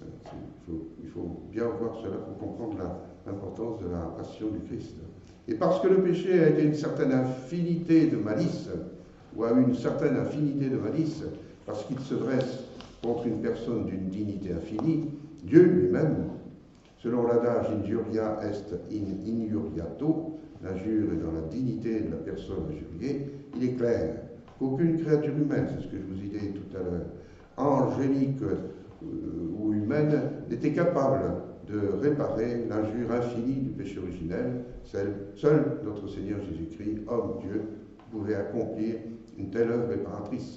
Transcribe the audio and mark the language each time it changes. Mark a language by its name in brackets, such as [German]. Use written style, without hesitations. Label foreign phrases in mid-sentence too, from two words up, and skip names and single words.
[French] Il faut bien voir cela pour comprendre l'importance de la passion du Christ. Et parce que le péché a été une certaine infinité de malice, ou a eu une certaine infinité de malice, parce qu'il se dresse contre une personne d'une dignité infinie, Dieu lui-même, selon l'adage [Latin] injuria est in injuriato, [French] l'injure est dans la dignité de la personne injuriée, il est clair qu'aucune créature humaine, c'est ce que je vous ai dit tout à l'heure, angélique ou humaine, n'était capable de réparer l'injure infinie du péché originel. Seul notre Seigneur Jésus-Christ, homme Dieu, pouvait accomplir une telle œuvre réparatrice.